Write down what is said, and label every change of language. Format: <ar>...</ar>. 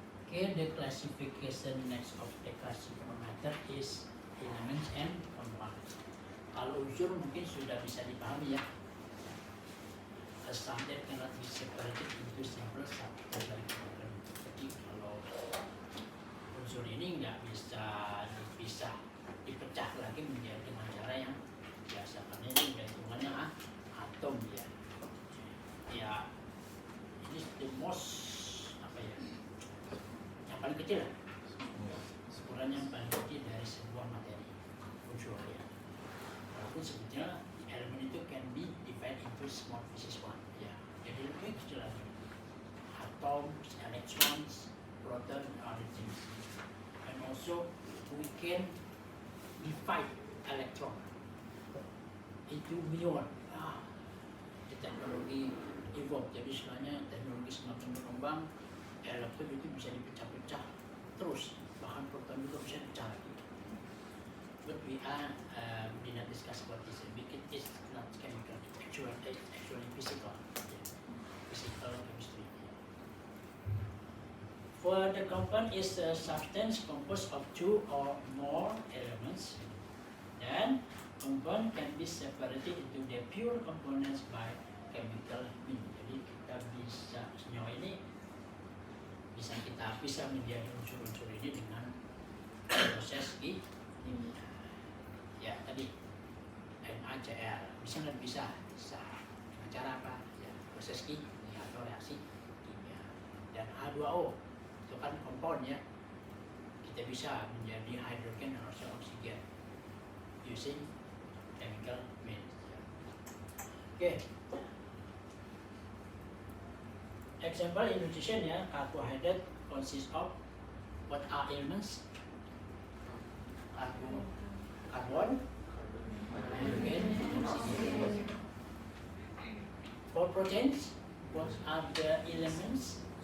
<en>Okay, the classification next of the classifier is elements and compounds.</en> <id>Kalau unsur mungkin sudah bisa dipahami ya.</id> <en>A subject cannot be separated into several subcategories.</en> <id>Jadi kalau unsur ini nggak bisa dipisah, dipecah lagi menjadi dengan cara yang biasa, karena ini udah hitungannya atom ya. Ya, ini</id> <en>the most</en> <id>apa ya? Yang paling kecil lah. Ukuran yang paling kecil dari sebuah materi unsur ya. Walaupun sebetulnya elemen itu</id> <en>can be divided into small pieces one</en> <id>ya. Jadi lebih kecil lagi.</id> <en>Atoms, electrons, proton, other things. And also we can divide electron into muon.</en> <id>Teknologi evolve, jadi sebenarnya teknologi semakin berkembang, elektron itu bisa dipecah-pecah terus, bahkan proton juga bisa dipecah lagi.</id> <en>But we did not discuss about this. It is not chemical, actually physical, physical chemistry. For the compound is a substance composed of two or more elements. Then compound can be separated into the pure components by chemical means.</en> <id>Jadi kita bisa senyawa ini bisa kita pisah menjadi unsur-unsur ini dengan proses kimia. Ya tadi NaCl bisa nggak bisa dengan cara apa? Ya proses kimia atau reaksi kimia. Dan H2O itu kan compound ya. Kita bisa menjadi hidrogen dan oksigen</id> <en>using chemical means. Okay. Example in nutrition ya, carbohydrate consists of what are elements? Carbon, hydrogen, oxygen. For proteins, what are the elements?</en>